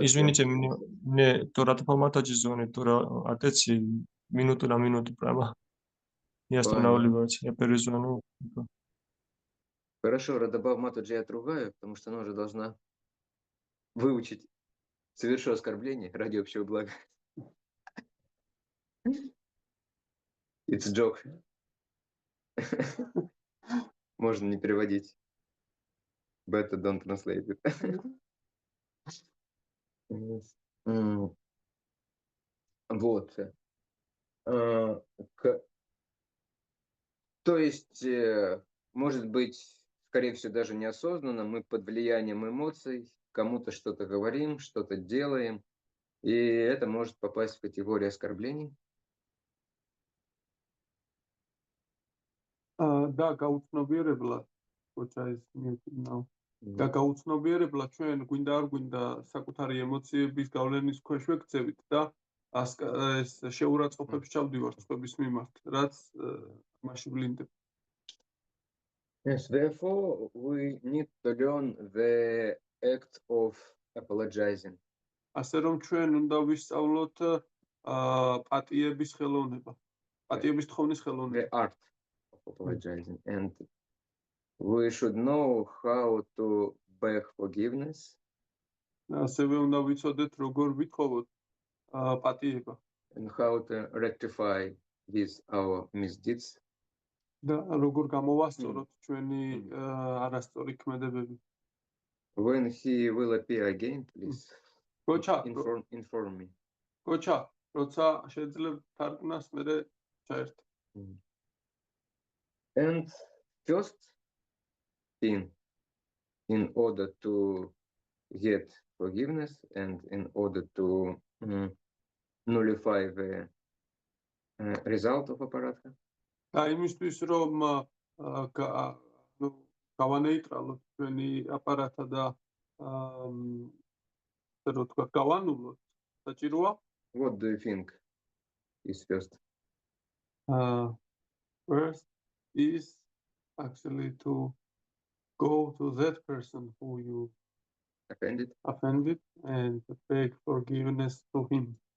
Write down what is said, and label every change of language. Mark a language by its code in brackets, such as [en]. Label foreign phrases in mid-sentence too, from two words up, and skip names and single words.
[ru] Извините, мне то ратопоматаджи звонит, то отец минуту на минуту прямо. Я останавливаюсь, я перезвоню. Хорошо, Радабав Матаджи я отругаю, потому что она уже должна выучить «совершу оскорбление ради общего блага». [en] It's a joke. [ru] Можно не переводить. [en] Better don't translate it. [ru] Вот. То есть, может быть, скорее всего, даже неосознанно мы под влиянием эмоций кому-то что-то говорим, что-то делаем, и это может попасть в категорию оскорблений. [ka] და გაუცნობიერებლად, როცა ეს მიეწინა და გაუცნობიერებლად ჩვენ გვინდა არ გვინდა საკუთარი ემოციების გავლენის ქვეშ ვექცევით და ეს შეურაცხყოფებს ჩავდივართ სხვების მიმართ, რაც მასში ვლინდება. [en] Yes, therefore, we need to learn the act of apologizing. [ka] ასე რომ ჩვენ უნდა ვისწავლოთ პატიების ხელოვნება, პატიების თხოვნის ხელოვნება. [en] The art of apologizing. And we should know how to beg forgiveness. [ka] ასევე უნდა ვიცოდეთ როგორ ვითხოვოთ პატიება. [en] And how to rectify these our misdeeds. [ka] და როგორ გამოვასწოროთ ჩვენი არასწორი ქმედებები. [en] When he will appear again, please inform me. [ka] გოჩა, როცა შეძლებ თარგმნას მერე ჩაერთ. [en] And first thing, in order to get forgiveness and in order to nullify the result of aparatha. [ka] და იმისთვის რომ გავანეიტრალოთ ჩვენი აპარატა და რო თქვა გავანულოთ, საჭიროა? [en] What do you think is first? First is actually to go to that person who you offended and beg forgiveness to him.